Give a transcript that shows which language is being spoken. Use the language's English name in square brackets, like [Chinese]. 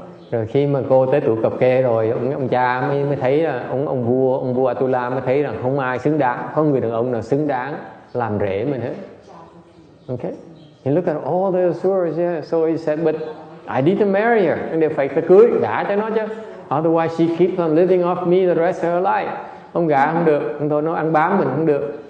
[Vietnamese] Rồi khi mà cô tới tuổi cập kê rồi, ông cha mới thấy là ông vua Atula mới thấy rằng không ai xứng đáng, không người đàn ông nào xứng đáng làm rể mình hết. [English] Okay, he looked at all the Asuras, yeah. So he said, but I need to marry her. [Vietnamese] Nên phải cưới, gả cho nó chứ. [English] Otherwise she keeps on living off me the rest of her life. [Vietnamese] Không gả không được, không thôi nó ăn bám mình không được.